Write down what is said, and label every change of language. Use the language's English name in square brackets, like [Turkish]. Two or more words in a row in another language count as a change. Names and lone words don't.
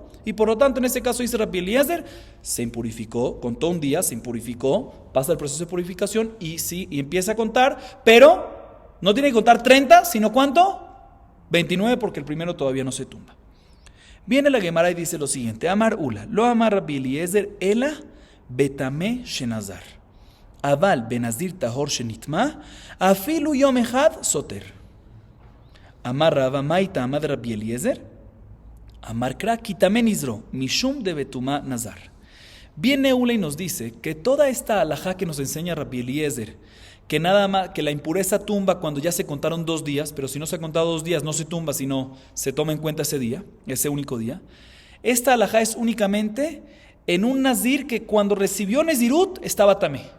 [Spanish] Y por lo tanto, en este caso dice Rabbi Eliezer, se impurificó, contó un día, se impurificó, pasa el proceso de purificación y empieza a contar, pero no tiene que contar 30, sino ¿cuánto? 29, porque el primero todavía no se tumba. Viene la Gemara y dice lo siguiente: [Aramaic] אמר עולא, לא אמר רבי אליעזר, אלא בטמא שנזר. אבל בנזיר טהור שנטמא, אפילו יום אחד סותר. אמר רבא מאי טעמא דרבי אליעזר, אמר קרא כי יטמא נזרו, משום דבטומאה נזר. [Spanish] Viene Ula y nos dice que toda esta alajá que nos enseña Rabbi Eliezer, que nada más que la impureza tumba cuando ya se contaron 2 días, pero si no se ha contado 2 días no se tumba, sino se toma en cuenta ese día, ese único día. Esta alajá es únicamente en un nazir que cuando recibió Nezirut estaba tamé.